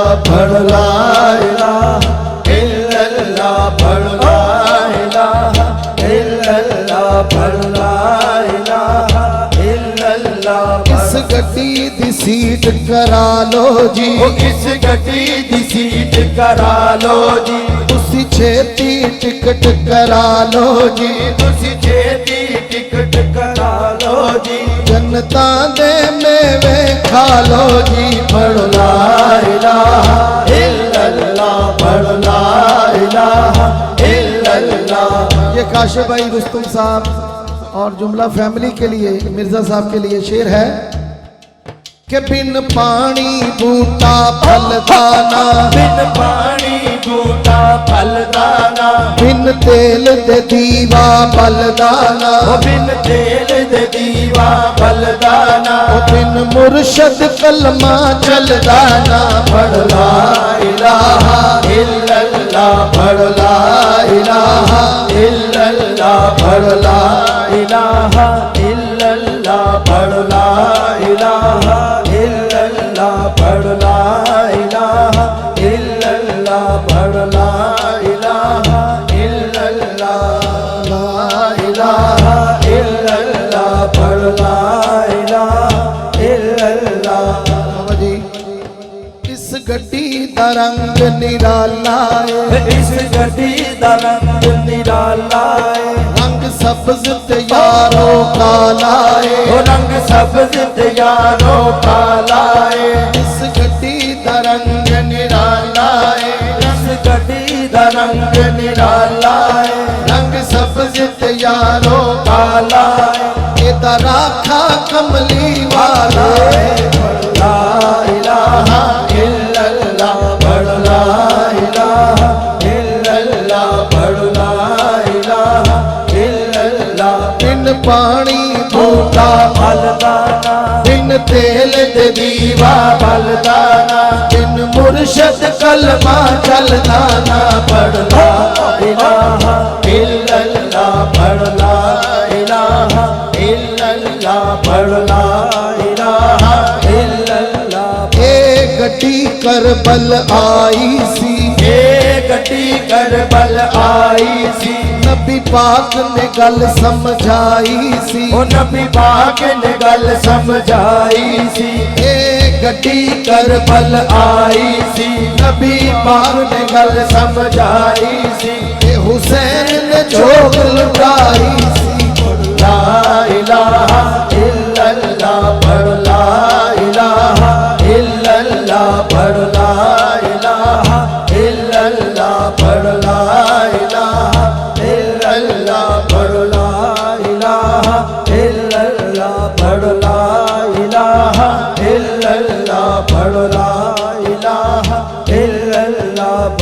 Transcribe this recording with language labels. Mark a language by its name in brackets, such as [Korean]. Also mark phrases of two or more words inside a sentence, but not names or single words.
[Arabic] پڑھ لا إله إلا الله پڑھ لا إله إلا الله پڑھ لا إله إلا الله. [Punjabi] اس گڈی دی سیٹ کرا لو جی, اس گڈی دی سیٹ کرا لو جی, تسی چھیتی ٹکٹ کرا لو جی, تسی چھیتی ٹکٹ کرا لو جی, جنتا دے میوے کھا لو جی. [Arabic] پڑھ لا إله إلا الله پڑھ لا إله إلا الله. [Urdu] یہ کاشف بھائی رستم صاحب اور جملہ فیملی کے لیے، مرزا صاحب کے لیے شعر ہے کہ [Punjabi] بن پانی بوٹا پھل دانا, بن پانی بوٹا پھل دانا, بن تیل دے دیوا بل دانا, بن تیل دے دیوا بل دانا, بن مرشد کلمہ چل دانا. [Arabic] پڑھ لا إله إلا الله پڑھ لا إله إلا الله پڑھ لا إله إلا الله پڑھ لا إله إلا الله پڑھ لا إله إلا الله پڑھ لا إله إلا الله لا إله إلا الله پڑھ لا إله إلا الله. [Punjabi] بابا جی اس گڈی دا رنگ نرالا ہے, اس گڈی دا رنگ نرالا ہے, رنگ سبز تے یارو کالا ہے, او رنگ سبز تے یارو کالا ہے, اس گڈی دا رنگ نرالا ہے, اس گڈی دا رنگ نرالا ہے, رنگ سبز تے یارو کالا ہے, ایدا راکھا کملی والا ہے. [Arabic] لا إله إلا الله پڑھ لا إله إلا الله پڑھ لا إله إلا الله. [Punjabi] بن پانی بوٹا پھل دانا, بن تیل دے دیوا پھل دانا, بن مرشد کلمہ چل دانا۔ پڑھ لا [Arabic] إله إلا الله پڑھ لا إله إلا الله پڑھ لا إله إلا الله. [Punjabi] اے گڈی کربل آئی سی, اے گڈی کربل آئی سی, نبی پاک نے گل سمجھائی سی, او نبی پاک نے گل سمجھائی سی, اے گڈی کربل آئی سی, نبی پاک نے گل سمجھائی سی, اے حسین نے چوک لٹائی سی. [Arabic] لا إله إلا الله پڑھ لا إله إلا الله پڑھ لا إله إلا الله پڑھ لا إله إلا الله پڑھ لا إله إلا الله پڑھ لا إله إلا الله پڑھ لا إله إلا الله.